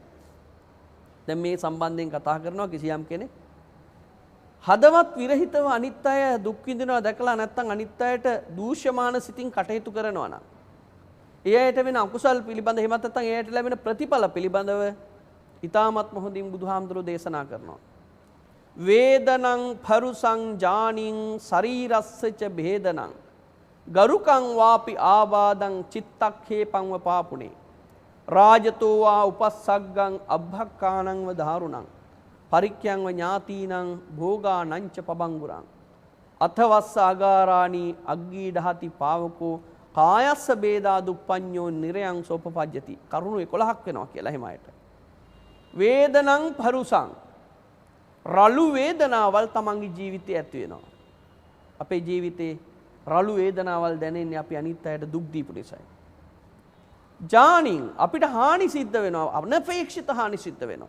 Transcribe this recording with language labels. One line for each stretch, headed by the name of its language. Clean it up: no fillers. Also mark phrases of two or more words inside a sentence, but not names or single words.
Sinhala: දැන් මේ සම්බන්ධයෙන් කතා කරනවා කිසියම් කෙනෙක් හදවත් විරහිතව අනිත් අය දුක් විඳිනවා දැකලා නැත්නම් අනිත් අයට දූෂ්‍යමාන සිතින් කටයුතු කරනවා නම් ඒ අයට වෙන අකුසල් පිළිබඳ එහෙමත් නැත්නම් ඒ අයට ලැබෙන ප්‍රතිඵල පිළිබඳව ඊ타මත් මොහොතින් බුදුහාමුදුරෝ දේශනා කරනවා.
Pali: වේදනං පරුසං ජානින් ශරීරස්සච භේදනං ගරුකං වාපි ආවාදං චිත්තක්ඛේපං වපාපුනේ රාජතෝ වා උපස්සග්ගං අබ්බක්කානං වදාරුණං පරික්ඛයන්ව ඥාතීනං භෝගානංච පබංගුරං අතවස්ස අගාරාණි අග්ගීඩහති පාවකෝ කායස්ස බේදා දුප්පඤ්ඤෝ නිරයං සෝපපජ්ජති
Sinhala: කරුණු 11ක් වෙනවා කියලා එහෙම අයට.
Pali: වේදනං පරුසං
Sinhala: රළු වේදනාවල් තමන්ගේ ජීවිතේ ඇති වෙනවා. අපේ ජීවිතේ රළු වේදනාවල් දැනෙන්නේ අපි අනිත් අයට දුක් දීපු නිසායි. ජානින් අපිට හානි සිද්ධ වෙනවා, අනපේක්ෂිත හානි සිද්ධ වෙනවා.